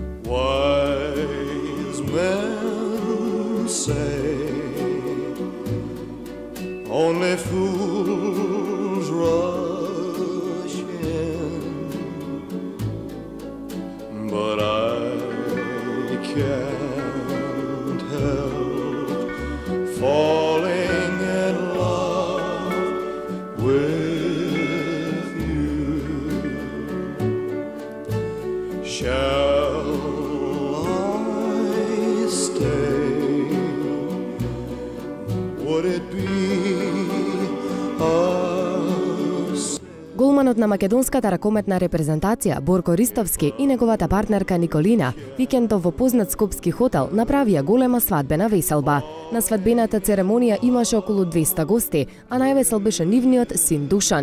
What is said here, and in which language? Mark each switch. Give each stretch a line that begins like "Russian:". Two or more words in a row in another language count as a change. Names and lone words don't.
English: Wise men say only fools rush in, but I can't help falling in love with you. Shall I stay? Would it be
Macedonian: Голманот на македонската ракометна репрезентација Борко Ристовски и неговата партнерка Николина викендов во познат скопски хотел направија голема свадбена веселба. На свадбената церемонија имаше околу 200 гости, а највесел беше нивниот син Душан.